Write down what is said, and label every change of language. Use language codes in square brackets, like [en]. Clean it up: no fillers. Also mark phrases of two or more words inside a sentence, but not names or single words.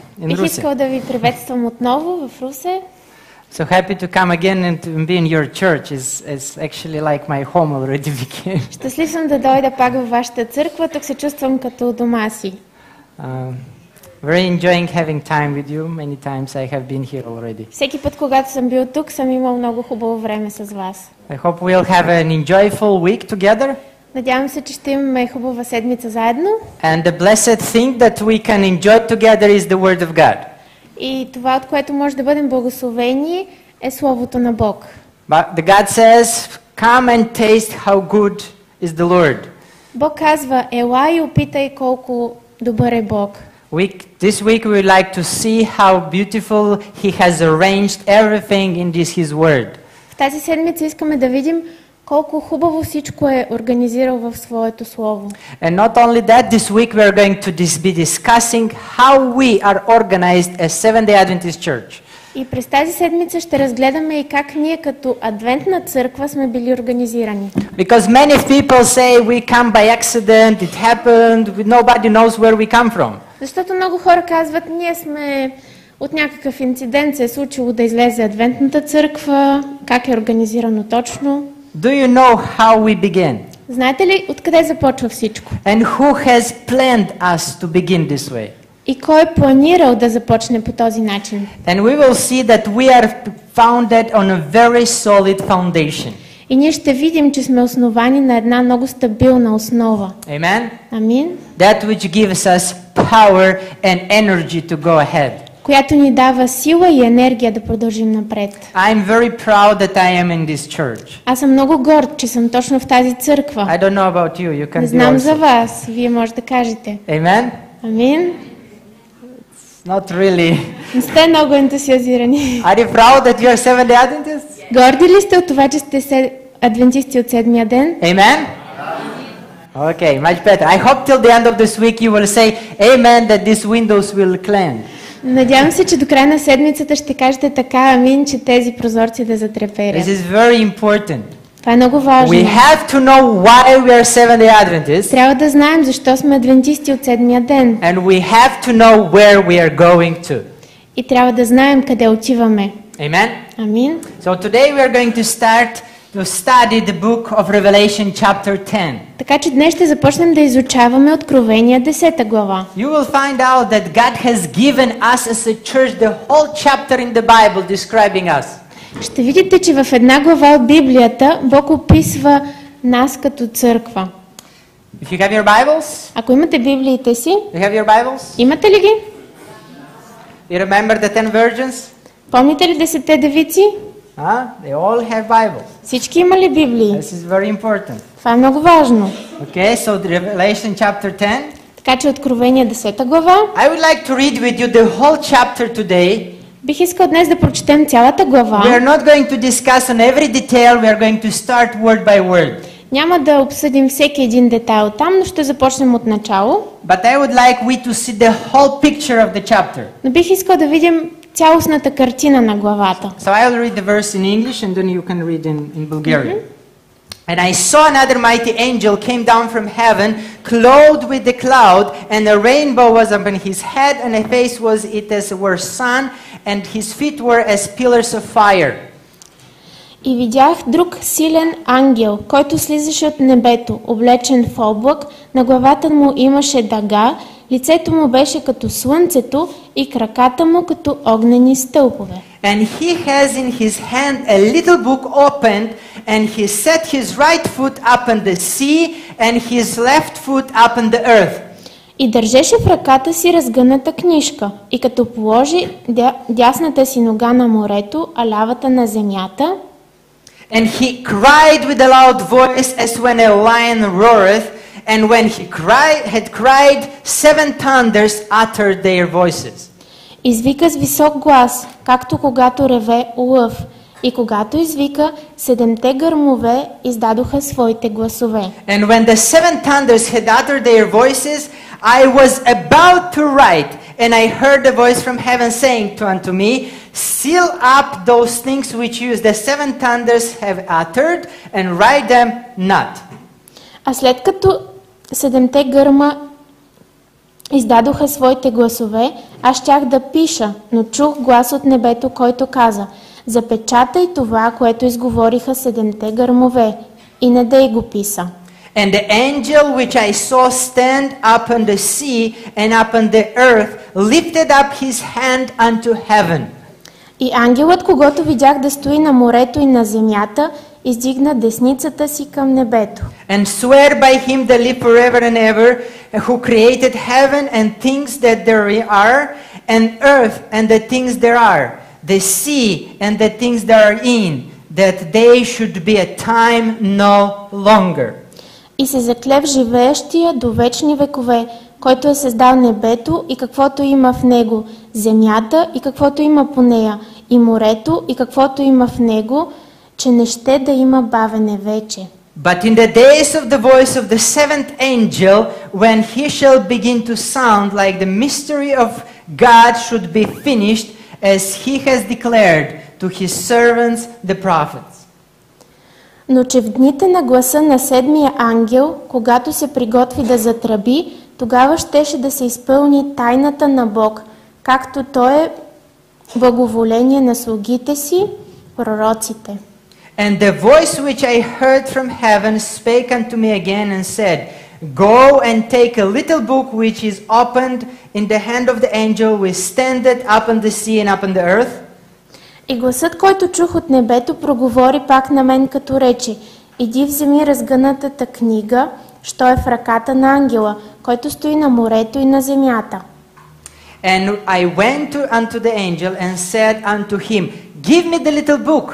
[en] in [bg] Бих Russe. искал да ви приветствам отново в Русе. [en] So happy to come again and to be in your church. It's actually like my home already became. [bg] Щастлив съм да дойда пак във вашата църква. Тук се чувствам като дома си. [en] Very enjoying having time with you. Many times I have been here already. [bg] Всеки път, когато съм бил тук, съм имал много хубаво време с вас. [en] I hope we'll have an enjoyable week together. [bg] Надявам се, че ще имаме хубава седмица заедно. [en] And the blessed thing that we can enjoy together is the Word of God. [bg] И това, от което може да бъдем благословени, е Словото на Бог. [en] But the God says, "Come and taste how good is the Lord." [bg] Бог казва, ела и опитай колко добър е Бог. [en] This week we would like to see how beautiful He has arranged everything in His Word. [bg] В тази седмица искаме да видим колко хубаво всичко е организирал в своето Слово. [en] And not only that, this week we are going to be discussing how we are organized as Seventh-day Adventist Church. [bg] И през тази седмица ще разгледаме и как ние като адвентна църква сме били организирани. [en] Because many people say we come by accident, it happened, nobody knows where we come from. [bg] Защото много хора казват, ние сме от някакъв инцидент се е случило да излезе адвентната църква, как е организирано точно. [en] Do you know how we begin? [bg] Знаете ли откъде започва всичко? [en] And who has planned us to begin this way? [bg] И кой е планирал да започне по този начин? [en] And we will see that we are founded on a very solid foundation. [bg] И ние ще видим, че сме основани на една много стабилна основа. [en] Amen? [bg] Амин. [en] That which gives us power and energy to go ahead. [bg] Която ни дава сила и енергия да продължим напред. [en] I'm very proud that I am in this church. [bg] Аз съм много горд, че съм точно в тази църква. [en] I don't know about you. You can [bg] Не [en] be [bg] знам [en] also. [bg] за вас, вие може да кажете. [en] Amen? [bg] Амин. [en] Not really. [bg] Не сте много ентусиазирани. [en] Are you proud that you are Seventh-day Adventists? [bg] Горди ли сте от това, че сте адвентисти от седмия ден? [en] Amen? Okay, much better. I hope till the end of this week you will say amen that these windows will cleanse. [bg] Надявам се, че до края на седмицата ще кажете така, амин, че тези прозорци да затреперят. [en] This is very important. [bg] Това е много важно. [en] We have to know why we are Seventh-day Adventists, [bg] Трябва да знаем защо сме адвентисти от седмия ден. [en] and we have to know where we are going to. [bg] И трябва да знаем къде отиваме. [en] Amen? [bg] Амин. [en] So today we are going to start to study the book of Revelation chapter 10. [bg] Така че днес ще започнем да изучаваме Откровение 10 глава. [en] You will find out that God has given us as a church the whole chapter in the Bible describing us. [bg] Ще видите, че в една глава от Библията Бог описва нас като църква. [en] If you have your Bibles, [bg] Ако имате Библиите си, [en] you have your Bibles? [bg] имате ли ги? [en] You remember the 10 virgins? [bg] Помните ли 10 девици? [en] They all have Bibles. [bg] Всички имали Библии. [en] This is very important. [bg] Това е много важно. [en] Okay, so the Revelation chapter 10. [bg] Така че Откровение 10 глава. [en] I would like to read with you the whole chapter today. [bg] Бих искал днес да прочетем цялата глава. [en] We are not going to discuss on every detail. We are going to start word by word. [bg] Няма да обсъдим всеки един детайл там, но ще започнем от начало. [en] But I would like we to see the whole picture of the chapter. [bg] Но бих искал да видим цялостната картина на главата. [en] So I'll read the verse in English and then you can read in Bulgarian. And I saw another mighty angel came down from heaven, clothed with the cloud, and a rainbow was upon his head, and his face was it as were sun, and his feet were as pillars of fire. [bg] И видях друг силен ангел, който слизаше от небето, облечен в облак, на главата му имаше дъга, лицето му беше като слънцето и краката му като огнени стълбове. [en] And he has in his hand a little book opened, and he set his right foot up on the sea, and his left foot up on the earth. [bg] И държеше в ръката си разгъната книжка, и като положи дясната си нога на морето, а лявата на земята, [en] And he cried with a loud voice as when a lion roareth, and when he had cried, 7 thunders uttered their voices. [bg] извика с висок глас, както когато реве лъв, и когато извика, 7 гърмове издадоха своите гласове. [en] And when the 7 thunders had uttered their voices, I was about to write, and I heard a voice from heaven saying unto me, seal up those things which the 7 thunders have uttered, and write them not. [bg] А след като 7 гърма издадоха своите гласове, аз щях да пиша, но чух глас от небето, който каза: запечатай това, което изговориха седемте гърмове, и не дей го писа. [en] And the angel which I saw stand upon the sea and upon the earth lifted up his hand unto heaven. [bg] И ангелът, когато видях да стои на морето и на земята, издигна десницата си към небето. [en] And swear by him that live forever and ever, who created heaven and things that there are, and earth and the things there are, the sea and the things that are in, that they should be a time no longer. [bg] И се закле в живеещия до вечни векове, който е създал небето и каквото има в него, земята и каквото има по нея, и морето и каквото има в него, че не ще да има бавене вече. [en] But in the days of the voice of the seventh angel, when he shall begin to sound, like the mystery of God should be finished, as he has declared to his servants the prophets. [bg] Но че в дните на гласа на седмия ангел, когато се приготви да затръби, тогава щеше да се изпълни тайната на Бог, както Той е благоволение на слугите си, пророците. [en] And the voice which I heard from heaven spake unto me again and said, Go and take a little book which is opened in the hand of the angel which standeth upon the sea and upon the earth. [bg] И гласът, който чух от небето, проговори пак на мен, като рече: иди вземи разгънатата книга, що е в ръката на ангела, който стои на морето и на земята. [en] And I went unto the angel and said unto him, Give me the little book.